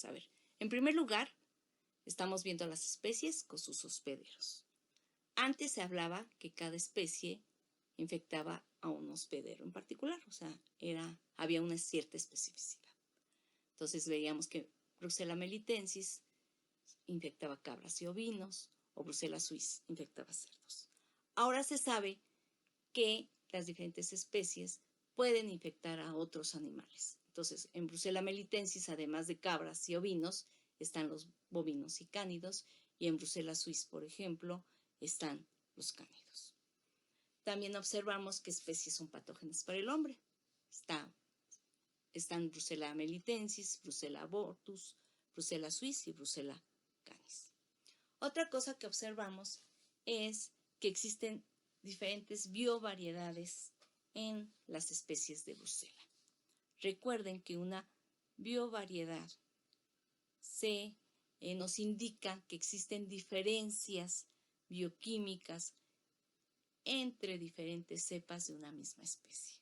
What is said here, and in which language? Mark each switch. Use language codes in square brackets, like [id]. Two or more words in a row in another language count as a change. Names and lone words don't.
[es] A ver, en primer lugar, estamos viendo las especies con sus hospederos. Antes se hablaba que cada especie infectaba a un hospedero en particular, o sea, había una cierta especificidad. Entonces veíamos que Brucella melitensis infectaba cabras y ovinos, o Brucella suis infectaba cerdos. Ahora se sabe que las diferentes especies pueden infectar a otros animales. Entonces, en Brucella melitensis, además de cabras y ovinos, están los bovinos y cánidos, y en Brucella suis, por ejemplo, están los cánidos. también observamos qué especies son patógenas para el hombre. Están Brucella melitensis, Brucella abortus, Brucella suis y Brucella canis. Otra cosa que observamos es que existen diferentes biovariedades en las especies de Brucella. Recuerden que una biovariedad nos indica que existen diferencias bioquímicas entre diferentes cepas de una misma especie.